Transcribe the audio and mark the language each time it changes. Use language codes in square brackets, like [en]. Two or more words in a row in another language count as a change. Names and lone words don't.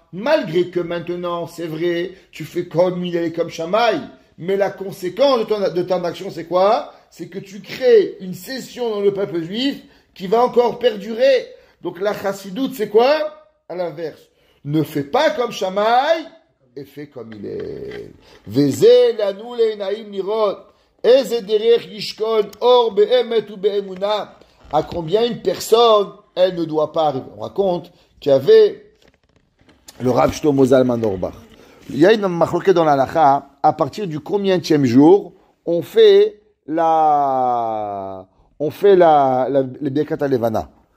[fr] Malgré que maintenant, c'est vrai, tu fais comme Hillel et comme Shammai, mais la conséquence de ton action, c'est quoi? C'est que tu crées une session dans le peuple juif qui va encore perdurer. Donc la chassidoute, c'est quoi? À l'inverse. Ne fais pas comme Shammai et fais comme Hillel. [he] וזה לנו לעינים נראות. איזה דרך ישכון אור באמת או באמונה. [fr] À combien une personne, elle ne doit pas arriver. On raconte qu'il y avait le Rav Shlomo Zalman Auerbach. Il y a une machloket dans la halakha, à partir du combienième jour, on fait le Birkat HaLevana.